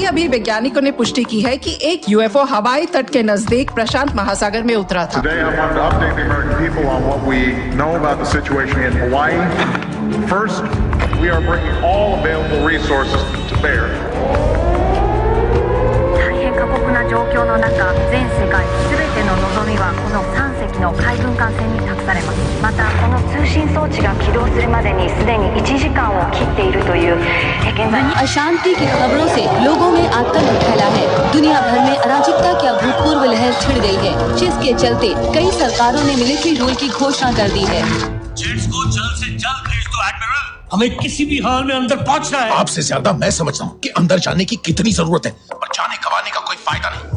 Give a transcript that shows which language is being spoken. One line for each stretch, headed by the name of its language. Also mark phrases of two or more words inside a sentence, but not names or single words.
Hindi: अभी वैज्ञानिकों ने पुष्टि की है कि एक यूएफओ हवाई तट के नजदीक प्रशांत महासागर में उतरा था।
English: Today I want to update the American people on what we know about the situation in Hawaii. First, we are bringing all available resources to bear.
Japanese: 大変過酷な状況の中、全世界すべての望みはこの3隻の海軍艦船に託されます。またこの通信装置が起動するまでにすでに1時間を切っているという現在
Hindi: अशांति की खबरों से लोगों में आतंक फैला है। दुनिया भर में अराजकता की अभूतपूर्व लहर छिड़ गई है, जिसके चलते कई सरकारों ने
English: military rule
Hindi: की घोषणा कर दी है। जेट्स को जल्द से जल्द भेज दो एडमिरल, हमें किसी भी हाल में अंदर पहुंचना है। आपसे ज्यादा मैं समझता हूँ कि अंदर जाने की कितनी जरूरत है, पर जाने गवाने का कोई फायदा नहीं।